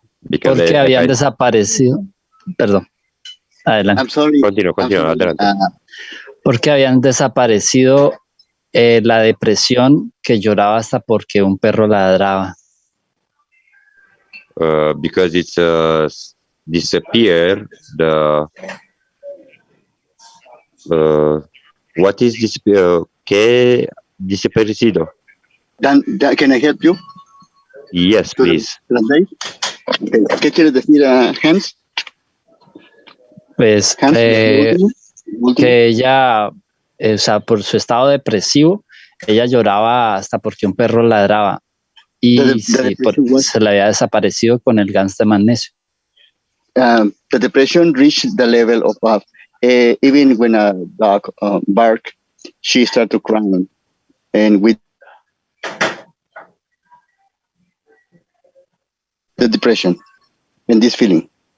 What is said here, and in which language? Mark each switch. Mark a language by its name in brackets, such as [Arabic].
[English] Because [Spanish] porque habían desaparecido. Perdón. Adelante. [English] I'm sorry. [Spanish] Continúa, adelante. Porque habían desaparecido la depresión, que lloraba hasta porque un perro ladraba. [English] Because it's disappear the what is disappear? [Spanish] ¿Qué desaparecido? [English] Dan, can I help you? Yes, please. [Spanish] Okay. ¿Qué quieres decir, Hans? Pues Hans, que ella, o sea, por su estado depresivo, ella lloraba hasta porque un perro ladraba. Y se le había desaparecido con el GANs de magnesio. [English] The depression reached the level of even when a dog barked, she started crying, and with the depression and this feeling.